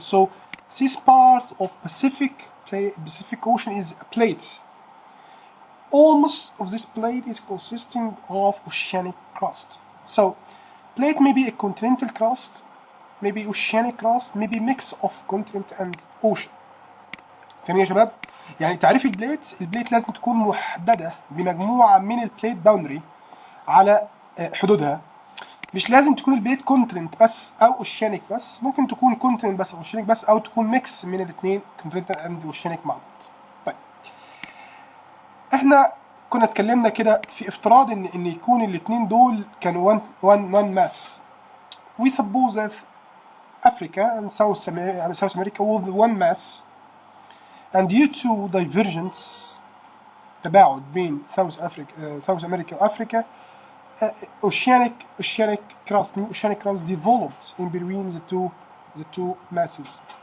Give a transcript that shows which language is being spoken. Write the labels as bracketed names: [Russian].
[English] So this part of Pacific Ocean is plates. Almost of this plate is consisting of oceanic crust. So plate may be a continental crust, maybe oceanic crust, maybe mix of continent and ocean. [Arabic] فاهمين يا شباب؟ يعني تعريف البليت لازم تكون محددة بمجموعة من البليت باوندري على حدودها. مش لازم تكون البليت كونتيننت بس او اوشيانيك بس، ممكن تكون كونتيننت بس او اوشيانيك بس، او تكون ميكس من الاثنين كونتيننت اند اوشيانيك مع بعض. طيب احنا كنا اتكلمنا كده في افتراض ان يكون الاثنين دول كانوا [English] one mass. We suppose that Africa and South America were one mass, and due to divergence [Arabic] تباعد بين [English] South America وأفريقيا, oceanic crust, new oceanic crust developed in between the two masses.